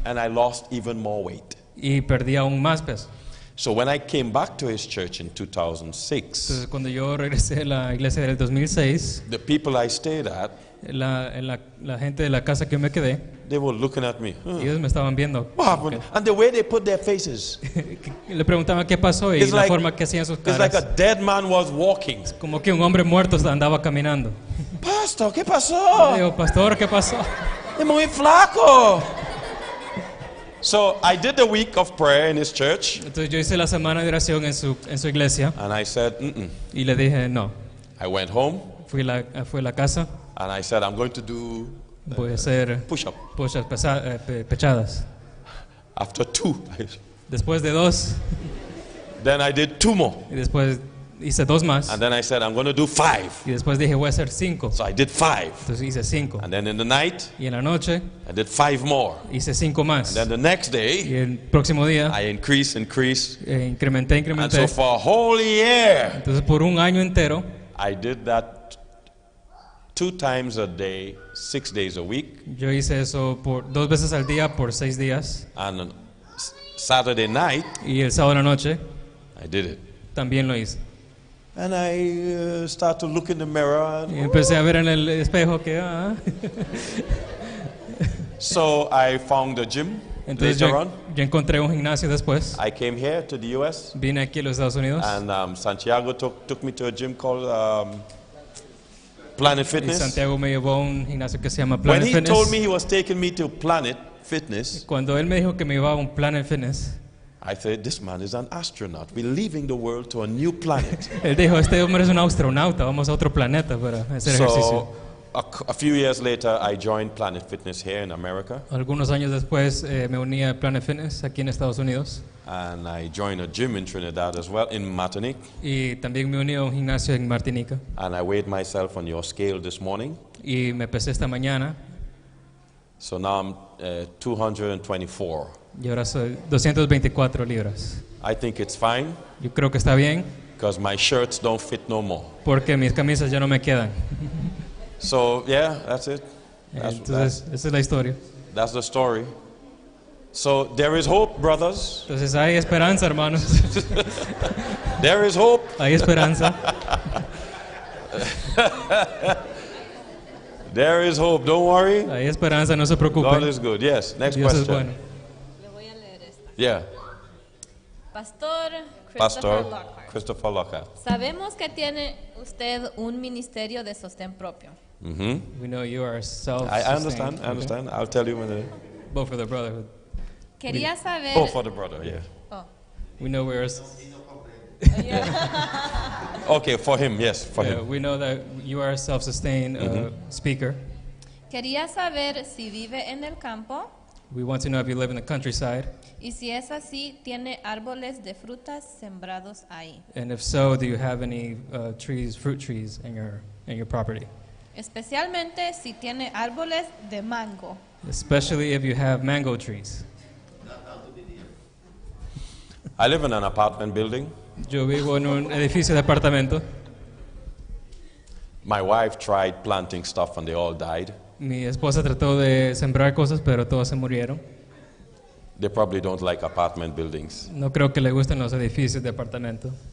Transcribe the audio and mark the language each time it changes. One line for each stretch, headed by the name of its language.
English: And I lost even more weight.
Spanish: Y perdía aún más peso.
English: So when I came back to his church in 2006,
Spanish: Entonces cuando yo regresé a la iglesia del 2006,
English: the people I stayed at,
Spanish: la gente de la casa que me quedé,
English: they were looking at me.
Spanish: ellos me estaban viendo.
English: What happened? And the way they put their faces,
Spanish: Le preguntaban qué pasó y
English: It's
Spanish: la
English: like-
Spanish: forma que hacían sus
English: it's like a
Spanish: caras.
English: dead man was walking.
Spanish: Como que un hombre muerto andaba caminando. Pastor, ¿qué Le pasó? digo, pastor, ¿qué pasó? Es muy flaco.
English: So I did the week of prayer in his church,
Spanish: Entonces yo hice la semana de oración en su iglesia
English: and I said, mm-mm.
Spanish: y le dije, no.
English: I went home,
Spanish: Fui a la casa,
English: and I said, I'm going to do
Spanish: voy a hacer
English: push-up.
Spanish: pechadas.
English: After 2,
Spanish: Después de 2,
English: Then I did 2 more.
Spanish: Y después hice 2 más.
English: And then I said, I'm going to do 5.
Spanish: Y después dije, voy a hacer 5.
English: So I did 5.
Spanish: Entonces hice 5.
English: And then in the night,
Spanish: Y en la noche
English: I did 5 more.
Spanish: hice 5 más.
English: And then the next day,
Spanish: Y el próximo día
English: I increased.
Spanish: incrementé.
English: And so for a whole year,
Spanish: Entonces por un año entero
English: I did that 2 times a day, 6 days a week.
Spanish: yo hice eso por 2 veces al día por 6 días.
English: And on Saturday night,
Spanish: Y el sábado en la noche
English: I did it.
Spanish: también lo hice.
English: And I start to look in the mirror.
Spanish: Y
English: And,
Spanish: empecé a ver en el espejo que
English: so I found a gym
Spanish: Entonces
English: later on.
Spanish: yo encontré un gimnasio después.
English: I came here to the U.S.
Spanish: Vine aquí a los Estados Unidos.
English: And Santiago took me to a gym called Planet
Spanish: Y
English: Fitness.
Spanish: Santiago me llevó a un gimnasio que se llama
English: When
Spanish: Planet
English: he
Spanish: Fitness.
English: told me he was taking me to Planet Fitness,
Spanish: Cuando él me dijo que me iba a un Planet Fitness,
English: I said, this man is an astronaut. We're leaving the world to a new planet.
Spanish: él dijo, este hombre es un astronauta, vamos a otro planeta para hacer ejercicio.
English: So a few years later, I joined Planet Fitness here in America.
Spanish: Algunos años después me uní a Planet Fitness aquí en Estados Unidos.
English: And I joined a gym in Trinidad as well, in Martinique.
Spanish: Y también me uní a un gimnasio en Martinica.
English: And I weighed myself on your scale this morning.
Spanish: Y me pesé esta mañana
English: So now I'm 224.
Spanish: y ahora soy 224 libras.
English: I think it's fine
Spanish: Yo creo que está bien
English: because my shirts don't fit no more.
Spanish: porque mis camisas ya no me quedan.
English: So yeah, that's it.
Spanish: Entonces, esa es la historia.
English: That's the story. So there is hope, brothers.
Spanish: Entonces hay esperanza, hermanos.
English: There is hope.
Spanish: Hay esperanza.
English: There is hope. Don't worry.
Spanish: Hay esperanza, no se
English: God
Spanish: preocupen.
English: is good. Yes. Next
Spanish: Dios es
English: question.
Spanish: bueno. Le voy a leer esta.
English: Yeah.
Spanish: Pastor Pastor Lockhart. Christopher Lockhart. Sabemos que tiene usted un ministerio de sostén propio. Mm-hmm.
English: We know you are self. I understand. I understand. I'll tell you in a minute. Both for the brotherhood.
Spanish: Quería saber.
English: Oh, for the brother. Yeah. Oh. We know we're. Okay, for him. Yes, for Yeah, him. we know that you are a self-sustained speaker.
Spanish: Quería saber si vive en el campo
English: We want to know if you live in the countryside,
Spanish: y si es así, tiene árboles de frutas sembrados ahí,
English: and if so, do you have any fruit trees in your property?
Spanish: especialmente si tiene árboles de mango.
English: Especially if you have mango trees. I live in an apartment building.
Spanish: Yo vivo en un edificio de apartamento.
English: My wife tried planting stuff and they all died.
Spanish: Mi esposa trató de sembrar cosas, pero todos se murieron.
English: They probably don't like apartment buildings.
Spanish: No creo que le gusten los edificios de apartamento.